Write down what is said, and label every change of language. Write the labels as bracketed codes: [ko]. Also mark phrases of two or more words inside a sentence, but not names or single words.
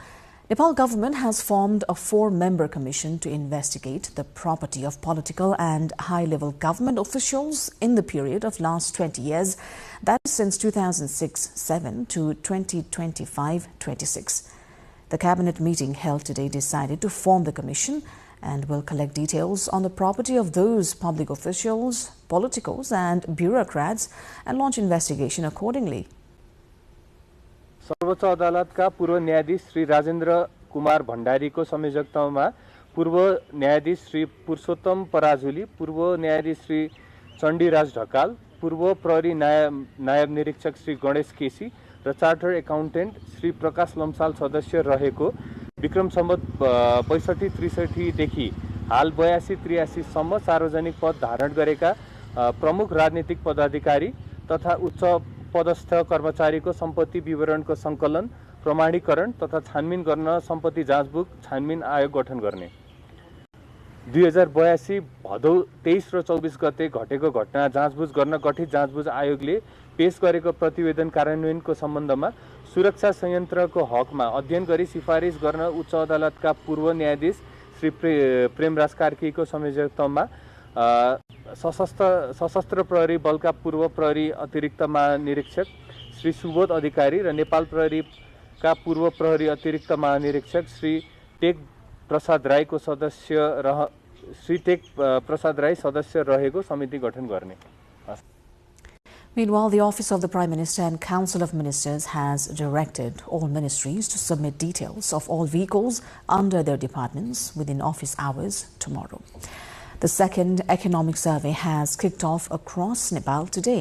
[en] Nepal government has formed a 4-member commission to investigate the property of political and high-level government officials in the period of last 20 years, that is since 2006-7 to 2025-26. The cabinet meeting held today decided to form the commission and will collect details on the property of those public officials, politicos and bureaucrats and launch investigation accordingly. [ne] सर्वोच्च अदालतका पूर्व न्यायाधीश श्री राजेन्द्र कुमार भण्डारीको संयोजकत्वमा पूर्व न्यायाधीश श्री पुरुषोत्तम पराजुली, पूर्व न्यायाधीश श्री चण्डीराज ढकाल, पूर्व प्रहरी नायब निरीक्षक श्री गणेश केसी र [en] chartered accountant [ne] श्री प्रकाश लम्साल सदस्य रहेको विक्रम सम्वत 62-63 देखि हाल 82-83 सम्म सार्वजनिक पद धारण गरेका प्रमुख राजनीतिक पदाधिकारी तथा उच्च पदस्थ कर्मचारीको सम्पत्ति विवरणको संकलन, प्रमाणीकरण तथा छानबिन गर्न सम्पत्ति जाँचबुक छानबिन आयोग गठन गर्ने। 2082 भदौ 23 र 24 गते घटेको घटना जाँचबुझ गर्न गठित जाँचबुझ आयोगले पेश गरेको प्रतिवेदन कार्यान्वयनको सम्बन्धमा सुरक्षा संयन्त्रको हकमा अध्ययन गरी सिफारिस गर्न उच्च अदालतका पूर्व न्यायाधीश श्री प्रेमराज कार्कीको संयोजकत्वमा सशस्त्र प्रहरी बलका पूर्व प्रहरी अतिरिक्त महानिरीक्षक श्री सुबोध अधिकारी र नेपाल प्रहरीका पूर्व प्रहरी अतिरिक्त महानिरीक्षक श्री टेक प्रसाद राईको सदस्य रहेको समिति गठन गर्ने। [en] Meanwhile, the Office of the Prime Minister and Council of Ministers has directed all ministries to submit details of all vehicles under their departments within office hours tomorrow. The second economic survey has kicked off across Nepal today.